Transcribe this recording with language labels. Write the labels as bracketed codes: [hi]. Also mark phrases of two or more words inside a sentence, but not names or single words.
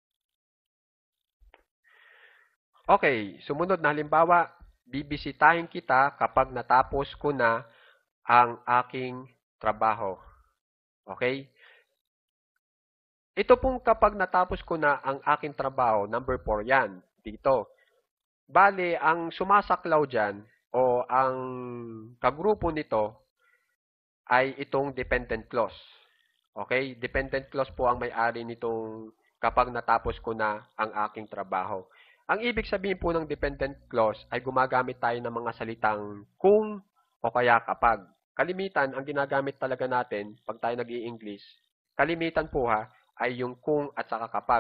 [tl] Okay, sumunod na halimbawa, bibisitahin kita kapag natapos ko na ang aking trabaho. Okay? Ito pong kapag natapos ko na ang aking trabaho, number 4 yan, dito. Bale, ang sumasaklaw dyan, o ang kagrupo nito, ay itong [en] dependent clause. [tl] Okay? [en] Dependent clause [tl] po ang may-ari nitong kapag natapos ko na ang aking trabaho. Ang ibig sabihin po ng [en] dependent clause [tl] ay gumagamit tayo ng mga salitang kung o kaya kapag. Kalimitan, ang ginagamit talaga natin pag tayo nag-i-English, kalimitan po ay yung kung at saka kapag.